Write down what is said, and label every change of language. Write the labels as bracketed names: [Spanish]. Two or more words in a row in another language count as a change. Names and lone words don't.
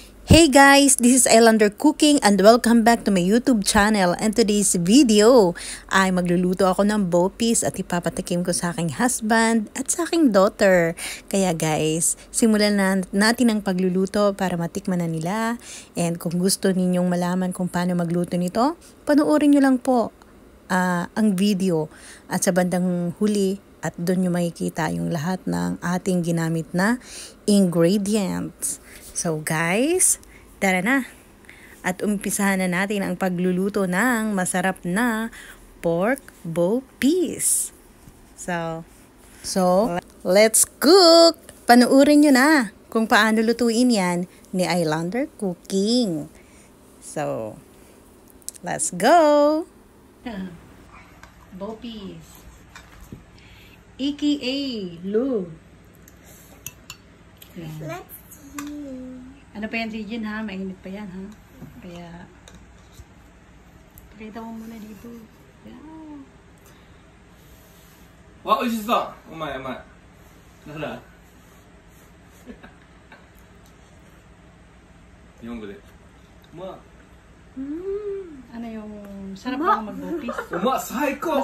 [English] Hey guys, this is Islander Cooking and welcome back to my YouTube channel. And today's video [Filipino] ay magluluto ako ng bopis at ipapatikim ko sa aking husband at sa aking daughter. Kaya guys, simulan na natin ang pagluluto para matikman na nila. And kung gusto ninyong malaman kung paano magluto nito, panoorin nyo lang po ang video at sa bandang huli at doon nyo makikita yung lahat ng ating ginamit na ingredients. So guys, tara na. At umpisahan na natin ang pagluluto ng masarap na pork bopis. [English] So let's cook! [Filipino] Panuorin nyo na kung paano lutuin yan ni Islander Cooking. [English] So, let's go! [Filipino] Bopis. AKA Lou. Yan. Ano pa yan, Regine, ha? Mainit pa yan, ha? Kaya, pakita mo muna dito. Yan. [Japanese] Wow, 美味しそう。うまい、うまい。なんだ日本語で。うまい。 [Filipino] Ano yung, sarap ako mag-bopis? [Japanese] うまい、最高。